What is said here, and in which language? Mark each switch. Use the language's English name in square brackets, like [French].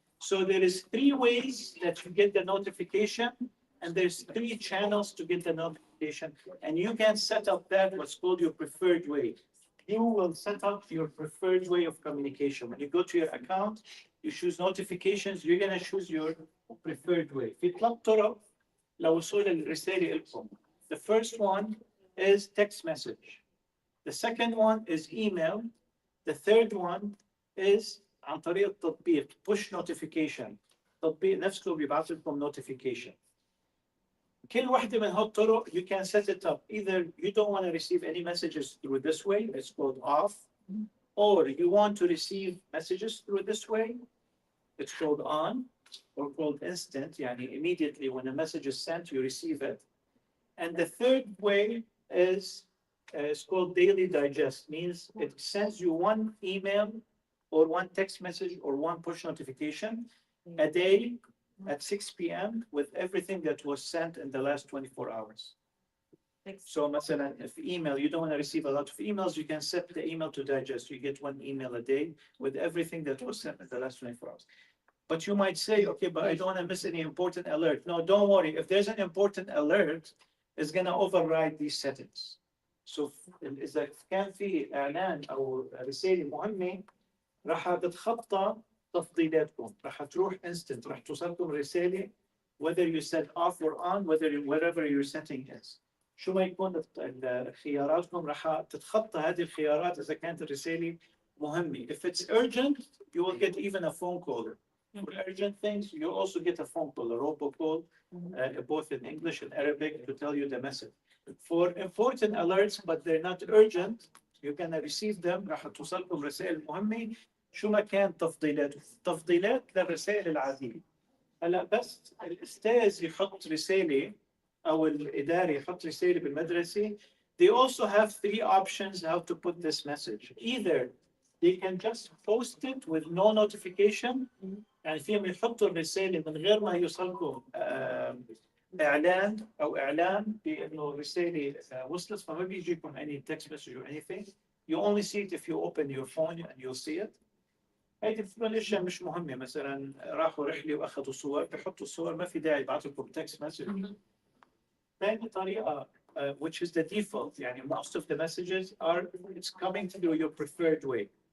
[English] So there is 3 ways that you get the notification, and there's 3 channels to get the notification. And you can set up that what's called your preferred way. You will set up your preferred way of communication. When you go to your account, you choose notifications, you're going to choose your preferred way. [Arabic] في 3 طرق لوصول الرسالة لكم. [English] The first one is text message. The second one is email. The third one is [Arabic] عن طريق التطبيق [English] push notification. [Arabic] تطبيق نفسه بيبعث لكم notification. كل واحدة من هالطرق [English] you can set it up. Either you don't want to receive any messages through this way, it's called off, or you want to receive messages through this way, it's called on, or called instant. يعني immediately when a message is sent, you receive it. And the third way is it's called daily digest, means it sends you one email or one text message or one push notification a day at 6 p.m. with everything that was sent in the last 24 hours. So مثلا if email, you don't want to receive a lot of emails, you can set the email to digest. You get one email a day with everything that was sent in the last 24 hours. But you might say, okay, but I don't want to miss any important alert. No, don't worry. If there's an important alert, it's going to override these settings. [Arabic] So إذا كان في إعلان أو رسالة مهمة راح تتخطى تفضيلاتكم، راح تروح instant، راح توصلكم رسالة [English] whether you set off or on, wherever your setting is. [Arabic] شو ما يكون خياراتكم راح تتخطى هذه الخيارات إذا كانت الرسالة مهمة. [English] If it's urgent, you will get even a phone call. For urgent things, you also get a phone call, a robocall, both in English and Arabic to tell you the message. For important alerts, but they're not urgent, you can receive them. [Arabic] راح توصلكم رسائل مهمة شو ما كان تفضيلات للرسائل العادية. هلا بس الأستاذ يحط رسالة أو الإداري يحط رسالة بالمدرسة. [English] They also have three options how to put this message. Either they can just post it with no notification. [Arabic] يعني فيهم يحطوا الرسالة من غير ما يوصلكم إعلان أو إعلان بأنه الرسالة وصلت، فما بيجيكم [English] any text message or anything. You only see it if you open your phone and you'll see it. [Arabic] هيدي بتكون الأشياء مش مهمة، مثلا راحوا رحلة وأخذوا صور بيحطوا الصور، ما في داعي يبعثوا لكم [English] text message. [Arabic] ثاني طريقة [English] which is the default، يعني most of the messages are it's coming through your preferred way.